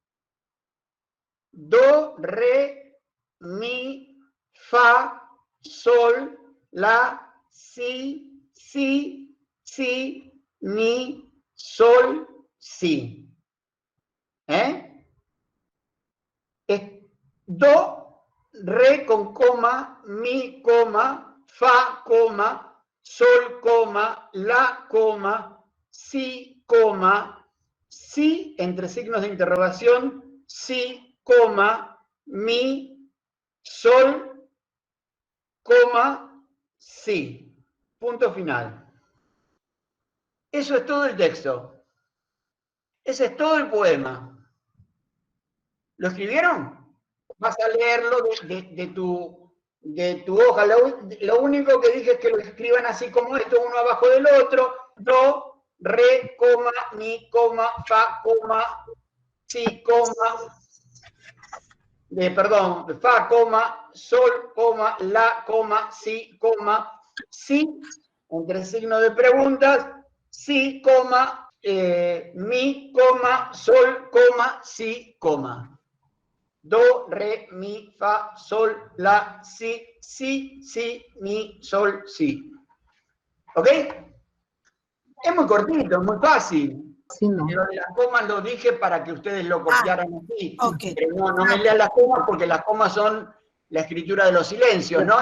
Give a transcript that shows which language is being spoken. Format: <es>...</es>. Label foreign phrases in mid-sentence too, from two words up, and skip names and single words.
<es>Do, re, mi, fa, sol, la, si, mi, sol, si. Do, re con coma, mi, coma, fa, coma, sol, coma, la, coma, si, coma, si, entre signos de interrogación, si, coma, mi, sol, coma, si. Punto final. Eso es todo el texto. Ese es todo el poema. ¿Lo escribieron? Vas a leerlo de tu hoja. Lo único que dije es que lo escriban así como esto, uno abajo del otro. Do, re, coma, mi, coma, fa, coma, si, coma, perdón, fa, coma, sol, coma, la, coma, si, entre signos de preguntas, si, coma, mi, coma, sol, coma, si, coma. do, re, mi, fa, sol, la, si, si, si, mi, sol, si. ¿Ok? Es muy cortito, es muy fácil. Sí, no. Lo de las comas lo dije para que ustedes lo copiaran así. Ok. Pero no me lean las comas porque las comas son la escritura de los silencios, ¿no?</es>